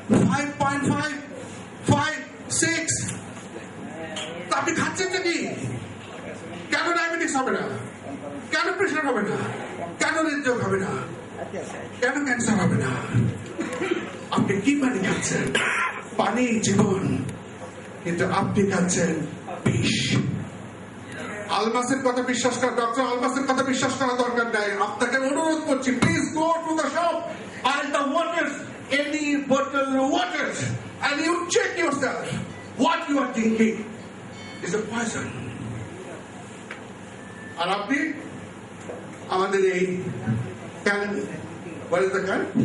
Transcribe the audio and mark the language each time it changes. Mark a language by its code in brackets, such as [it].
[bn] 5.5, 5, 6। আপনি খাচ্ছেন নাকি? কেন ডায়াবেটিস হবে না? কেন প্রেশার হবে না? কেন হৃদরোগ হবে না? কেন ক্যান্সার হবে না? আপনি কি পানি খাচ্ছেন? পানি জীবন, কিন্তু আপনি খাচ্ছেন বিষ। আলমাসের কথা বিশ্বাস করা, ডক্টর আলমাসের কথা বিশ্বাস করা দরকার নাই। আপনাকে অনুরোধ করছি, [en] Please go to the shop and the water, any bottle of water, and you check yourself. What you are drinking is a poison. [bn] আর আপনি আমাদের এই can, [en] what is the can?